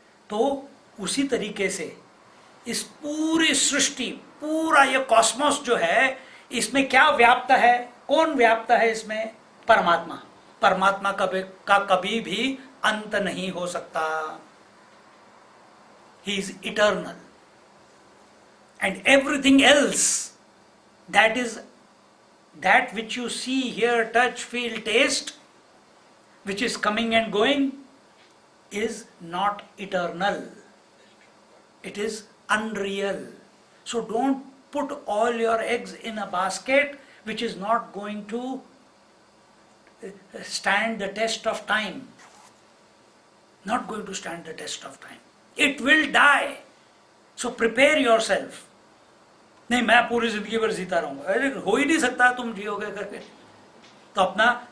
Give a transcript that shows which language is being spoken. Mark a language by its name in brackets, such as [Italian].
[Hindi] तो उसी तरीके से इस पूरी सृष्टि, पूरा ये कॉस्मोस जो है, इसमें क्या व्याप्त है? कौन व्याप्त है इसमें? परमात्मा। परमात्मा का कभी भी अंत नहीं हो सकता। [English] He is eternal and everything else that which you see, hear, touch, feel, taste, which is coming and going, is not eternal. It is unreal. So don't put all your eggs in a basket which is not going to stand the test of time. Not going to stand the test of time. It will die. So prepare yourself. [Hindi] नहीं, मैं पूरी जिंदगी भर जीता रहूंगा, अरे हो ही नहीं सकता, तुम जियोगे करके। तो अपना